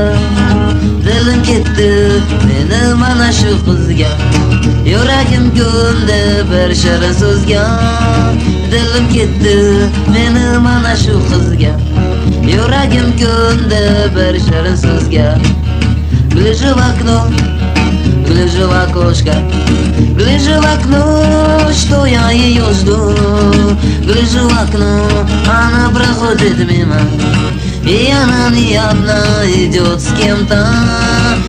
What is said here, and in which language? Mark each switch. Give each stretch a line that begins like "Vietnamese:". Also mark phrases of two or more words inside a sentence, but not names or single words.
Uzbek: Dilim ketdi meni mana shu qizga, yuragim ko'ndi bir shirin so'zga. Dilim ketdi meni mana shu qizga, yuragim ko'ndi bir shirin so'zga.
Russian: Гляжу в окно, гляжу в окошко, гляжу в окно, что я ее жду. Гляжу в окно, она проходит мимо, и она не одна идет с кем-то.